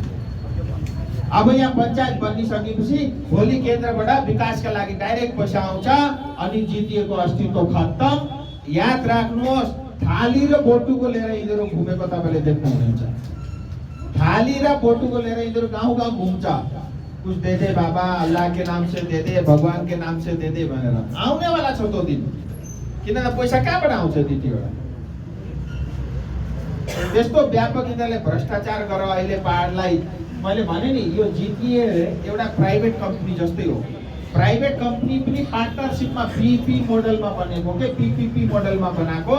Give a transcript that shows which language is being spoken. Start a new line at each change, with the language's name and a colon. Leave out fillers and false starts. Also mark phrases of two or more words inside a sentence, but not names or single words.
Nepali: अब यहाँ पञ्चायत बनिसकेपछि भोलि केन्द्रबाट विकासका लागि डाइरेक्ट पैसा आउँछ अनि जिटिएको अस्तित्व खत्तम। याद राख्नुहोस्, थाली र बोटुको लिएर यिनीहरू घुमेको तपाईँले देख्नुहुन्छ। थाली र बोटुको लिएर यिनीहरू गाउँ गाउँ घुम्छ।
Hindi: कुछ दे दे बाबा, अल्लाह के नाम से दे दे, भगवान के नाम से दे दे भनेर।
Nepali: आउनेवाला छ त्यो दिन। किनभने पैसा कहाँबाट आउँछ त्यतिबाट? त्यस्तो व्यापक यिनीहरूले भ्रष्टाचार गरेर अहिले पहाडलाई, मैले भने नि यो जिटिए एउटा प्राइभेट कम्पनी जस्तै हो। प्राइभेट कम्पनी पनि पार्टनरसिपमा पीपी मोडलमा बनेको के पीपीपी मोडलमा बनाएको।